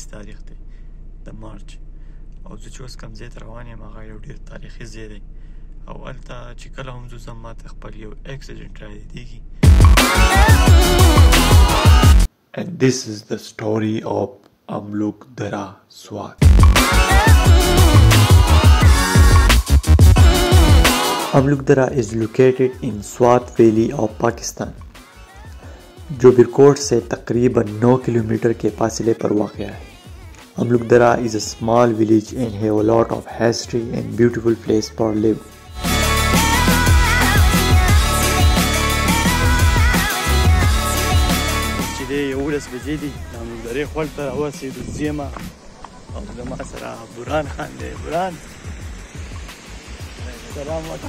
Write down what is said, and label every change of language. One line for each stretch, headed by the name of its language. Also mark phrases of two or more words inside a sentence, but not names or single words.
Pashto: تاریخ دی د مارچ او زه چې اوس کوم ځای ته روان یم هغه یو ډېر تاریخي ځای دی او هلته چې کله هم ځو زم ماته خپل یو اکسیډنټ رایادېږي
English: And this is the story of Amluk Dara Swat. Amluk Dara is located in Swat Valley of Pakistan.
Urdu: جو برکوٹ سے تقریباً 9 کلومیٹر کے فاصلے پر واقع ہے.
English: अमलुक दरा is a small village and have a lot of history and beautiful place for live.
Pashto: چې دې 11 بجې دي أملوک درې خول ته راورسېدو زیمه او زما سره برهان خان دی برهان سلام وکړه